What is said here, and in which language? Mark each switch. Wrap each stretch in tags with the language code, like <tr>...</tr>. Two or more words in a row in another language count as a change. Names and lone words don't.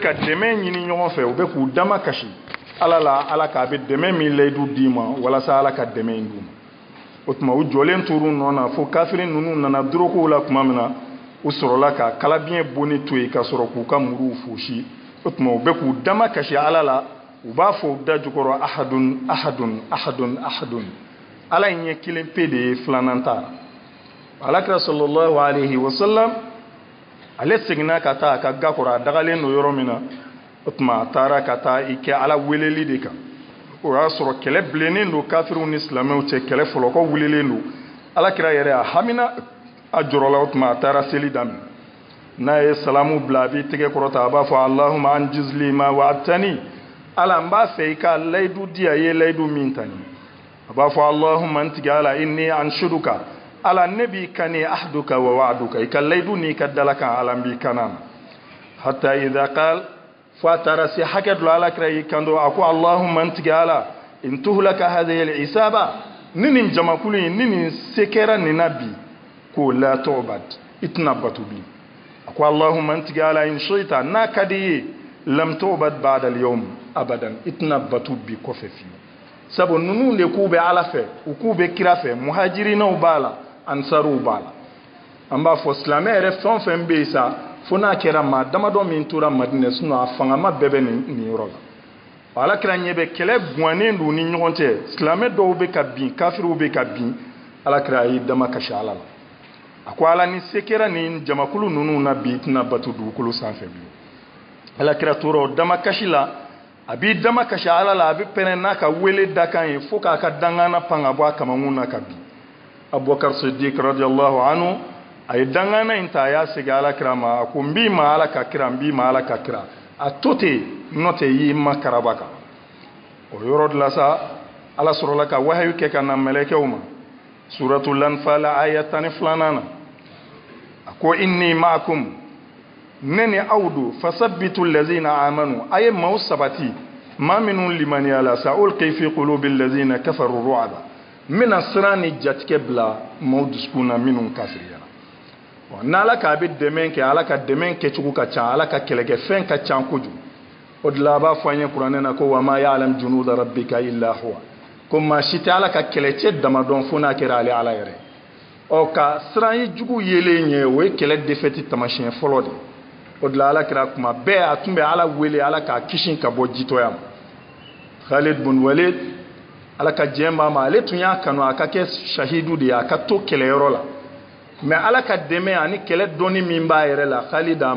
<bm>ka dɛmɛ ɲini ɲɔgɔn fɛ u bɛ k'u dama kasi ala la ala k'a bɛ dɛmɛ min layidu d'i ma walasa ala ka dɛmɛ in d'u ma o tuma u jɔlen tor'u nɔ na fo kafiri ninnu nana dorokow la tuma min na u sɔrɔla ka kalabiɲɛ bonni to yen ka sɔrɔ k'u ka muruw fosi o tuma u bɛ k'u dama kasi ala la u b'a fɔ u da jukɔrɔ</bm> <ar>أحدٌ أحدٌ أحدٌ أحدٌ</ar> <bm>ala in ye kelen pe de ye filanan ta alakira</bm> <ar>صلى الله عليه وسلم</ar> <bm>ale seginna ka taa a ka ga kɔrɔ a dagalen don yɔrɔ min na o tuma a taara ka taa i kɛ ala weleli de kan o y'a sɔrɔ kɛlɛ bilennen don kafiriw ni silamɛw cɛ kɛlɛ fɔlɔkɔ wililen don alakira yɛrɛ a hamina a jɔrɔla o tuma a taara seli daminɛ n'a ye salamu bila a b'i tɛgɛ kɔrɔta a b'a fɔ</bm> <ar>اللهم أنجز لي ما وعدتني</ar> <bm>ala n b'a fɛ i ka layidu di a ye layidu min ta nin a b'a fɔ allahumma n tigɛ ala</bm> <ar>إني أنشدك</ar> <bm>ala ne b'i kani</bm> <ar>عهدك ووعدك</ar> <bm>i ka layidu n'i ka dalakan ala n b'i kana</bm> <ar>حتى إذا قال</ar> <bm>fo a taara se hakɛ dɔ alakira y'i kanto a ko allahumma n tigɛ ala</bm> <ar>إن تهلك هذه العصابة</ar> <bm>ni nin jamakulu in ni nin se kɛra nin na bi ko</bm> <ar>لا تعبد</ar> <bm>i tɛna batu bi a ko allahumma n tigɛ ala</bm> <ar>إن شئت</ar> <bm>n'a ka di ye</bm> <ar>لم تعبد بعد اليوم أبدا</ar> <bm>i tɛna batu bi kɔfɛ fiyewu sabu ninnu de k'u bɛ ala fɛ u k'u bɛ kira fɛ muhajirinaw b'a la ansaruw b'a la an b'a fɔ silamɛ yɛrɛ fɛn o fɛn bɛ yen sa fo n'a kɛra maa damadɔ min tora madinɛ a fangama bɛɛ bɛ nin yɔrɔ la alakira ɲɛ bɛ kɛlɛ guwannen don ni ɲɔgɔn cɛ silamɛ dɔw bɛ ka bin kafiriw bɛ ka bin alakira y'i dama kasi ala la a ko ala ni se kɛra nin jamakulu ninnu na bi i tɛna batu dugukolo sanfɛ bilen alakira tora o dama kasi la a b'i dama kasi ala la a bɛ pɛrɛn n'a ka wele dakan ye fo k'a ka dangana pan ka bɔ a kamakun na ka bin abubakar siddiq</bm> <ar>رضي الله عنه</ar> <bm>a ye dangana in ta a y'a segin alakira ma a ko n b'i ma ala ka kira n b'i ma ala ka kira a to ten n'o tɛ i y'i ma karaba kan o yɔrɔ de la sa ala sɔrɔla ka wahayu kɛ ka na mɛlɛkɛw ma suratul anfal aya 12 na a ko</bm> <ar>إني معكم</ar> <bm>ne ni aw don</bm> <ar>فثبتوا الذين آمنوا</ar> <bm>a ye maaw sabati maa minnu limaniya la sa</bm> <ar>ألقي في قلوب الذين كفروا الرعب</ar> <bm>n bɛna siran ni jatigɛ bila maaw dusukun na minnu kafiriyara n'ala k'a bɛ dɛmɛ kɛ ala ka dɛmɛ kɛcogo ka ca ala ka kɛlɛkɛfɛn ka ca kojugu o de la a b'a fɔ an ye kuranɛ na ko</bm> <ar>وما يعلم جنود ربك إلا هو</ar> <bm>ko maa si tɛ ala ka kɛlɛcɛ damadɔn fo n'a kɛra ale ala yɛrɛ ɔ ka siran ye jugu yelen ɲɛ o ye kɛlɛ defɛti tamasiyɛn fɔlɔ de o de la ala kɛra kuma bɛɛ a tun bɛ ala wele ala k'a kisi ka bɔ jitɔya ma Khalid bin Walid ala ka jɛn b'a ma ale tun y'a kanu a ka kɛ shahidu de ye a ka to kɛlɛyɔrɔ la mais ala ka dɛmɛ ani kɛlɛ dɔnni min b'a yɛrɛ la Khalid a</bm>